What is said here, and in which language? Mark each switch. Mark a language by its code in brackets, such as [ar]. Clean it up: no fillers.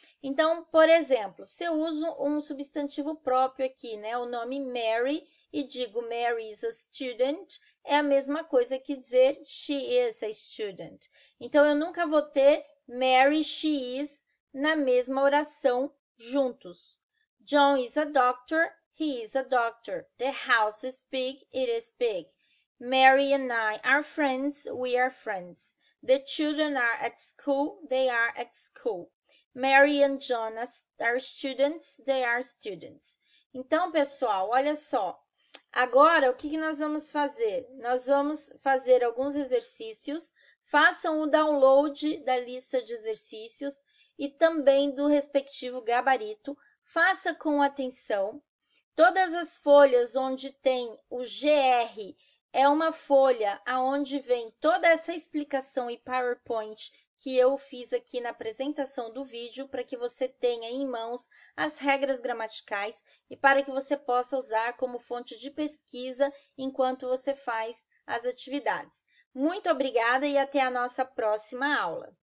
[pt] Então, por exemplo, se eu uso um substantivo próprio aqui, né, o nome Mary, e digo [en] Mary is a student, [pt] é a mesma coisa que dizer [en] she is a student. [pt] Então, eu nunca vou ter [en] Mary, she is [pt] na mesma oração juntos. [en] John is a doctor, he is a doctor. The house is big, it is big. Mary and I are friends, we are friends. The children are at school, they are at school. Mary and John are students, they are students. [pt] Então, pessoal, olha só. Agora, o que nós vamos fazer? Nós vamos fazer alguns exercícios. Façam o download da lista de exercícios e também do respectivo gabarito. Faça com atenção. Todas as folhas onde tem o GR é uma folha onde vem toda essa explicação e PowerPoint que eu fiz aqui na apresentação do vídeo para que você tenha em mãos as regras gramaticais e para que você possa usar como fonte de pesquisa enquanto você faz as atividades. Muito obrigada e até a nossa próxima aula.